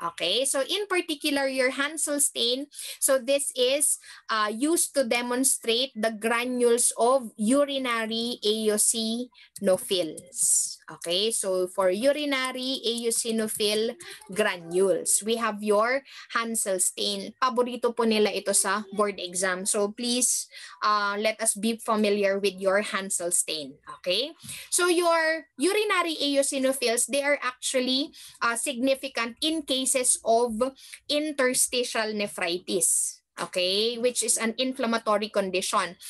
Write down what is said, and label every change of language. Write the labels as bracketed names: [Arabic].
[English] Okay, so in particular, your Hansel Stain, so this is used to demonstrate the granules of urinary eosinophils. Okay, so for urinary eosinophil granules, we have your Hansel Stain. [Filipino] Paborito po nila ito sa board exam. [English] So please let us be familiar with your Hansel Stain. Okay, so your urinary eosinophils, they are actually significant in cases of interstitial nephritis, okay, which is an inflammatory condition.